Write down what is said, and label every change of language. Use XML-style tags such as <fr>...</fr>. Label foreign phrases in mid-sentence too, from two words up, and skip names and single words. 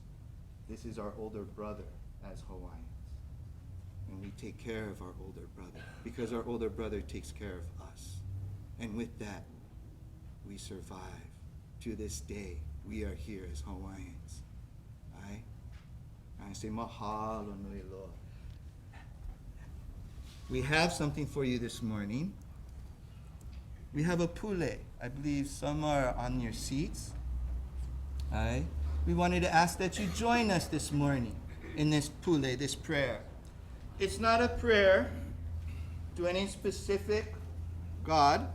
<en>This is our older brother as Hawaiians. And we take care of our older brother because our older brother takes care of us. And with that, we survive. To this day, we are here as Hawaiians. Right? I say</en> <haw>mahalo nui loa.</haw> <en>We have something for you this morning. We have a pule. I believe some are on your seats. Right? We wanted to ask that you join us this morning in this pule, this prayer. It's not a prayer to any specific God.</en>